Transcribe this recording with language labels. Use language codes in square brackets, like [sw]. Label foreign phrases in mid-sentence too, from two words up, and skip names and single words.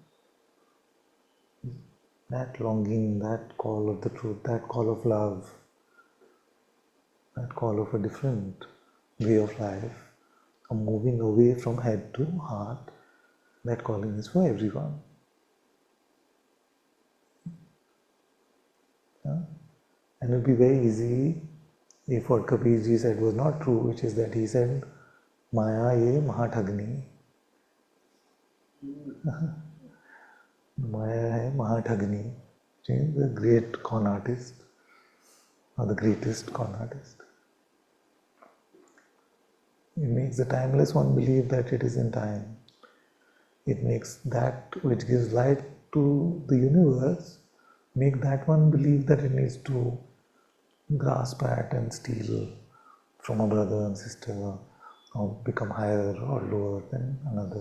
[en] That longing, that call of the truth, that call of love, that call of a different way of life, a moving away from head to heart, that calling is for everyone. And it would be very easy if what Kabirji said was not true, which is that he said, [hi] माया ये महाठगनी. माया है महाठगनी. [en] She is the great con artist, or the greatest con artist. It makes the timeless one believe that it is in time. It makes that which gives light to the universe, make that one believe that it needs to grasp at and steal from a brother and sister, or become higher or lower than another.